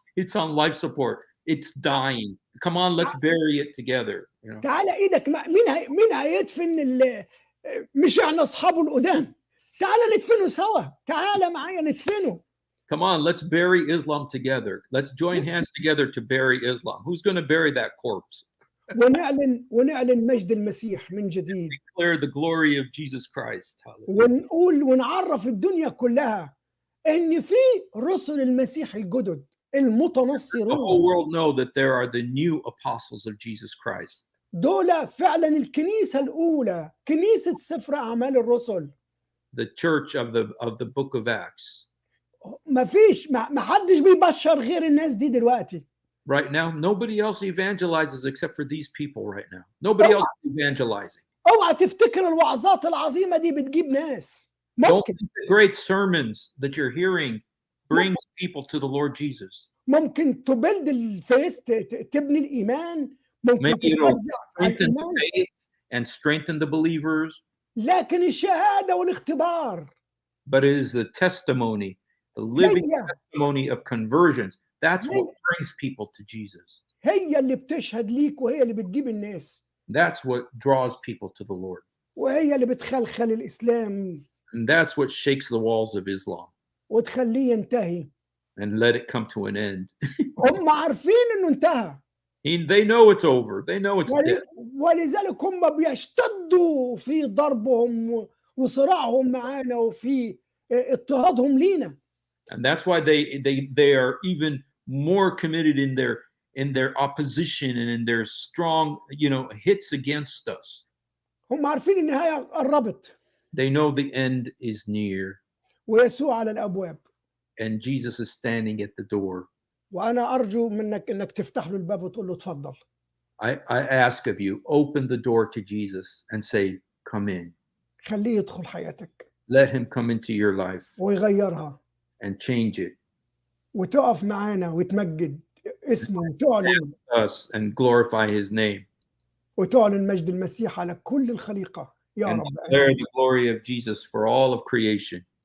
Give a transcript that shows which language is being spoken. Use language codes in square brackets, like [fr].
[en] It's on life support. It's dying. Come on, let's bury it together. You know? [ar] تعالى ايدك، مين هيدفن مش احنا اصحابه القدام؟ تعالى ندفنه سوا، تعالى معايا ندفنه. [en] Come on, let's bury Islam together. Let's join hands together to bury Islam. Who's going to bury that corpse? [ar] ونعلن مجد المسيح من جديد. [en] Declare the glory of Jesus Christ. [ar] ونقول ونعرف الدنيا كلها ان في رسل المسيح الجدد المتنصرون. [en] The whole world know that there are the new apostles of Jesus Christ. [ar] دول فعلا الكنيسة الأولى، كنيسة سفر أعمال الرسل. [en] The church of the book of Acts. [ar] ما حدش بيبشر غير الناس دي دلوقتي. [en] Right now, nobody else evangelizes except for these people right now. Nobody else is evangelizing. [ar] اوعى تفتكر الوعظات العظيمة دي بتجيب ناس. [en] Don't think the great sermons that you're hearing brings people to the Lord Jesus. [ar] ممكن تبلد الفيس، تبني الإيمان، ممكن [en] Maybe it'll strengthen the faith and strengthen the believers. [ar] لكن الشهادة والاختبار. [en] But it is the testimony, the living testimony of conversions. That's what brings people to Jesus. [ar] هي اللي بتشهد ليك وهي اللي بتجيب الناس. [en] That's what draws people to the Lord. [ar] وهي اللي بتخلخل الإسلام. [en] And that's what shakes the walls of Islam. [ar] وتخليه ينتهي. [en] And let it come to an end. [ar] هم عارفين إنه انتهى. [en] They know it's over. They know it's dead. [ar] ولذلك هم بيشتدوا في ضربهم وصراعهم معانا وفي اضطهادهم لينا. [en] And that's why they are even more committed in their opposition and in their strong, hits against us. [ar] هم عارفين النهاية قربت. [en] They know the end is near. [ar] ويسوع على الأبواب. [en] And Jesus is standing at the door. [ar] وأنا أرجو منك إنك تفتح له الباب وتقول له اتفضل. [en] I ask of you, open the door to Jesus and say, come in. [ar] خليه يدخل حياتك. [en] Let him come into your life. [ar] ويغيرها. [en] And change it. [ar] وتقف معانا وتمجد اسمه وتعلن. [en] Us and glorify his name. [ar] وتعلن مجد المسيح على كل الخليقة. يا [en] and [ar] رب. [en] declare the glory of Jesus for all of creation.